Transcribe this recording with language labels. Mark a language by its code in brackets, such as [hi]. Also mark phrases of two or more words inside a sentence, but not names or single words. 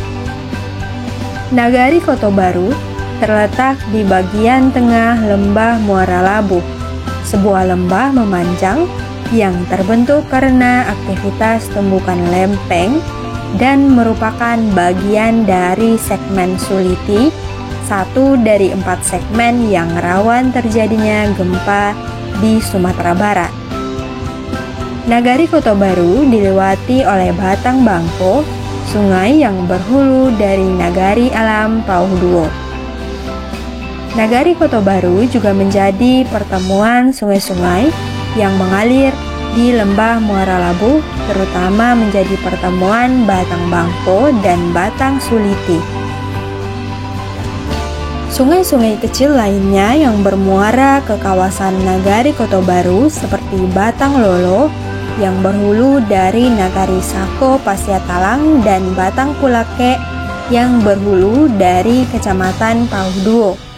[id] Nagari Koto Baru terletak di bagian tengah lembah Muara Labuh, sebuah lembah memanjang yang terbentuk karena aktivitas tumbukan lempeng dan merupakan bagian dari segmen Suliti, satu dari 4 segmen yang rawan terjadinya gempa di Sumatera Barat. Nagari Koto Baru dilewati oleh Batang Bangko, sungai yang berhulu dari Nagari Alam Pauduo. Nagari Koto Baru juga menjadi pertemuan sungai-sungai yang mengalir di lembah Muara Labuh, terutama menjadi pertemuan Batang Bangko dan Batang Suliti. Sungai-sungai kecil lainnya yang bermuara ke kawasan Nagari Koto Baru seperti Batang Lolo yang berhulu dari Nagari Sako Pasiatalang dan Batang Pulake yang berhulu dari Kecamatan Pauduo.